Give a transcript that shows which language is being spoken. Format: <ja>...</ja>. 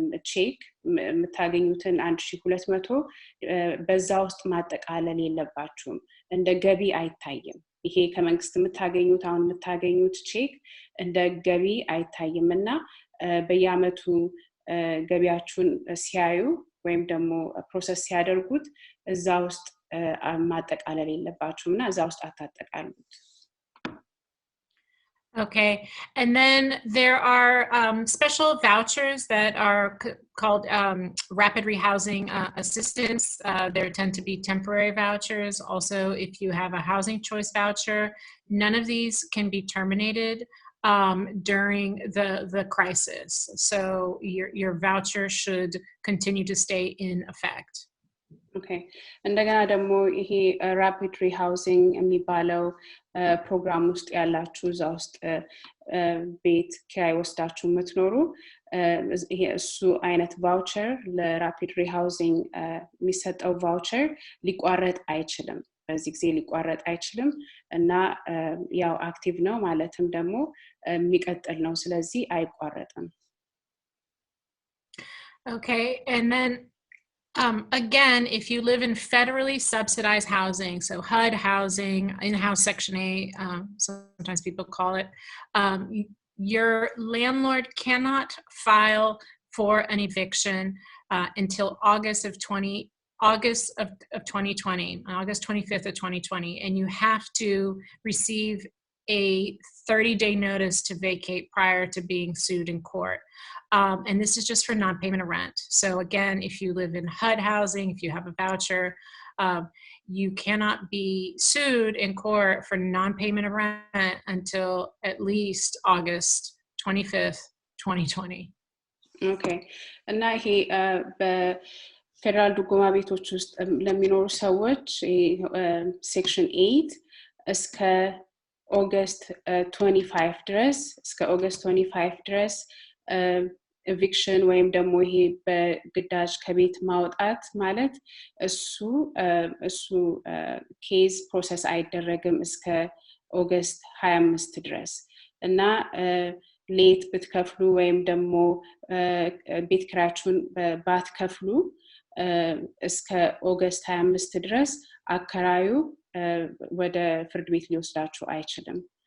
<am>ቼክ የምታገኙትን 1200 በዛ ውስጥ ማጠቃለል የለባችሁም እንደ ገቢ አይታይም ይሄ ከመንግስት የምታገኙት አሁን የምታገኙት ቼክ እንደ ገቢ አይታይምና በየአመቱ ገቢያችሁን ሲያዩ ወይም ደግሞ ፕሮሰስ ሲያደርጉት እዛ ውስጥ ማጠቃለል የለባችሁምና እዛ ውስጥ አታጠቃሉት</am> <en>Okay, and then there are special vouchers that are called rapid rehousing assistance. There tend to be temporary vouchers. Also, if you have a housing choice voucher, none of these can be terminated during the crisis. So your voucher should continue to stay in effect.</en> <am>Okay, እንደገና ደግሞ ይሄ rapid rehousing የሚባለው ፕሮግራም ውስጥ ያላችሁ እዛ ውስጥ ቤት ኪራይ ወስዳችሁ የምትኖሩ ይሄ እሱ አይነት ቫውቸር ለራፒድ ሪሃውሲንግ የሚሰጠው ቫውቸር ሊቋረጥ አይችልም በዚህ ጊዜ ሊቋረጥ አይችልም እና ያው አክቲቭ ነው ማለትም ደግሞ የሚቀጥል ነው ስለዚህ አይቋረጥም</am> <en>Okay, and then again, if you live in federally subsidized housing, so HUD housing, in-house Section 8, sometimes people call it, your landlord cannot file for an eviction until August of 2020, August 25th of 2020, and you have to receive a 30-day notice to vacate prior to being sued in court. And this is just for non-payment of rent. So again, if you live in HUD housing, if you have a voucher, you cannot be sued in court for non-payment of rent until at least August 25th, 2020. Okay.</en> <am>እና ይሄ በፌደራል ድጎማ ቤቶች ውስጥ ለሚኖሩ ሰዎች ሴክሽን 8 እስከ ኦገስት 25 ድረስ እስከ ኦገስት 25 ድረስ eviction ወይም ደግሞ ይሄ በግዳጅ ከቤት ማውጣት ማለት እሱ ኬዝ ፕሮሰስ አይደረግም እስከ ኦገስት 25 ድረስ እና ሌት ብትከፍሉ ወይም ደግሞ ቤት ኪራያችሁን ባትከፍሉ እስከ ኦገስት 25 ድረስ አከራዩ ወደ ፍርድ ቤት ሊወስዳችሁ አይችልም</am>